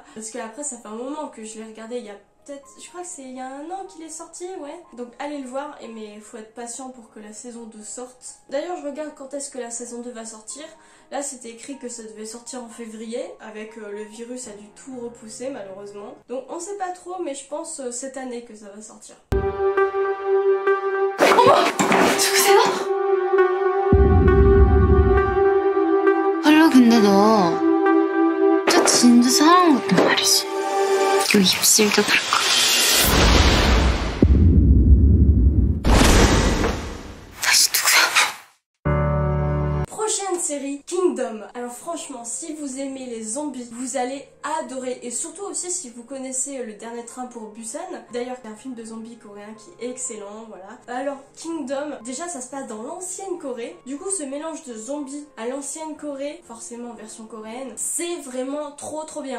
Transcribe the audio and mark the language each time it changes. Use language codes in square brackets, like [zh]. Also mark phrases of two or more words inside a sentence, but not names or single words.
[fr] Parce que après ça fait un moment que je l'ai regardé, il y a peut-être, je crois que c'est il y a 1 an qu'il est sorti, ouais. Donc allez le voir, mais il faut être patient pour que la saison 2 sorte. D'ailleurs je regarde quand est-ce que la saison 2 va sortir. Là c'était écrit que ça devait sortir en février, avec le virus a dû tout repousser malheureusement. Donc on sait pas trop, mais je pense cette année que ça va sortir. [ko] 누구세요? 헐로 근데 너 저 진짜 사랑한 것도 말이지. 요 입술도 그렇고. 다시 누구야? [fr] Prochaine série, Kingdom. Alors franchement, si vous aimez les zombies, vous allez adorer. Et surtout aussi si vous connaissez Le Dernier Train pour Busan. D'ailleurs, il y a un film de zombies coréen qui est excellent, voilà. Alors, Kingdom, déjà ça se passe dans l'ancienne Corée. Du coup, ce mélange de zombies à l'ancienne Corée, forcément en version coréenne, c'est vraiment trop bien.